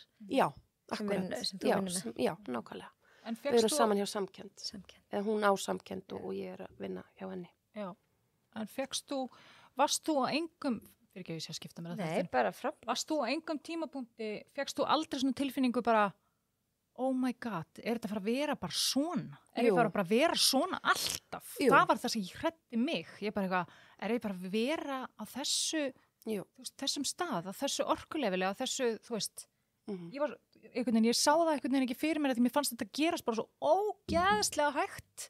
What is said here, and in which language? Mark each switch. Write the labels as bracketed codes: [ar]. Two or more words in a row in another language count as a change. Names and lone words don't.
[is] Já, akkurat. Sem þú vinnur með. Já, nákvæmlega. Við erum saman hjá Samkennd. Eða hún á Samkennd og ég er að vinna hjá henni. Já, en varst þú á engum, fyrir ekki að ég sé að skipta mér að þetta. Nei, bara frá. Varst þú á engum tímapunkti, fékkst þú aldrei svona tilfinningu bara, [en] oh my god, [is] er þetta að fara að vera bara svona? Er ég bara að vera svona alltaf? Jú. Það var það sem ég hræddi mig. Ég bara eitthvað, er ég bara að vera á þessu, veist, þessum stað, á þessu orkulefili, á þessu, þú veist, ég var, einhvern veginn, ég sá það einhvern veginn ekki fyrir mér að því mér fannst þetta gerast bara svo ógeðslega hægt.